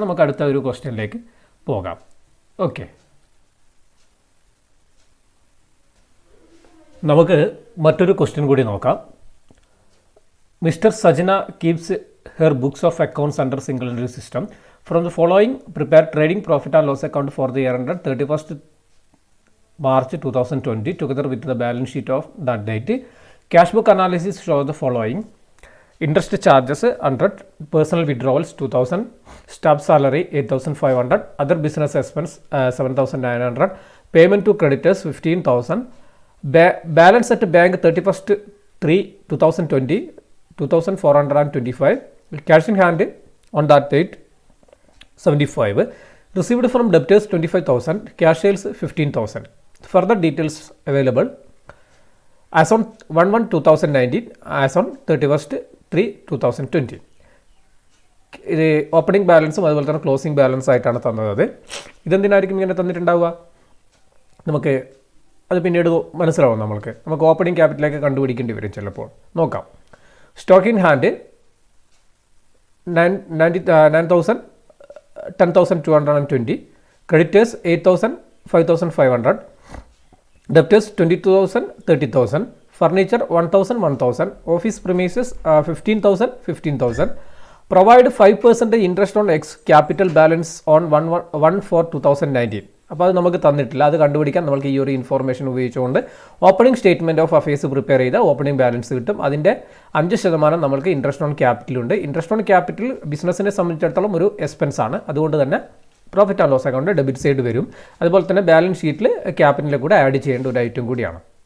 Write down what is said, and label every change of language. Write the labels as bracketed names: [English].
[Malayalam] നമുക്ക് അടുത്ത ഒരു ക്വസ്റ്റ്യനിലേക്ക് പോകാം. ഓക്കെ, നമുക്ക് മറ്റൊരു ക്വസ്റ്റ്യൻ കൂടി നോക്കാം. [English] Mister Sajana keeps her books of accounts under single entry system. From the following prepare trading profit and loss account for the year ended 31st March 2020 together with the balance sheet of that date. Cash book analysis shows the following: interest charges 100, personal withdrawals 2,000, staff salary 8,500, other business expense 7,900, payment to creditors 15,000, balance at bank 31st 3/2020 2,425, cash in hand on that date 75, received from debtors 25,000, cash sales 15,000. Further details available as on 1/1/2019, as on 31st 3/2020. [Malayalam] ഇത് opening ബാലൻസും അതുപോലെ തന്നെ closing balance ആയിട്ടാണ് തന്നത്. ഇതെന്തിനായിരിക്കും ഇങ്ങനെ തന്നിട്ടുണ്ടാവുക? നമുക്ക് അത് പിന്നീട് മനസ്സിലാവും. നമുക്ക് ഓപ്പണിംഗ് ക്യാപിറ്റലൊക്കെ കണ്ടുപിടിക്കേണ്ടി വരും ചിലപ്പോൾ. നോക്കാം. [English] Stock in hand 9,000, 10,220, creditors 8,000, 5,500, debtors 22,000, 30,000, furniture 1,000, 1,000, office premises 15,000, 15,000, provide 5% interest on X capital balance on 1/4/2019. [Malayalam] അപ്പോൾ അത് നമുക്ക് തന്നിട്ടില്ല. അത് കണ്ടുപിടിക്കാൻ നമുക്ക് ഈ ഒരു ഇൻഫോർമേഷൻ ഉപയോഗിച്ചുകൊണ്ട് opening statement of affairs prepare ചെയ്ത ഓപ്പണിംഗ് ബാലൻസ് കിട്ടും. അതിൻ്റെ 5% നമുക്ക് interest on ക്യാപിറ്റലുണ്ട്. Interest on capital ബിസിനസ്സിനെ സംബന്ധിച്ചിടത്തോളം ഒരു എക്സ്പെൻസ് ആണ്. അതുകൊണ്ട് തന്നെ profit and loss account debit side വരും. അതുപോലെ തന്നെ ബാലൻസ് ഷീറ്റിൽ ക്യാപിറ്റലിൽ കൂടെ ആഡ് ചെയ്യേണ്ട ഒരു ഐറ്റം കൂടിയാണ്.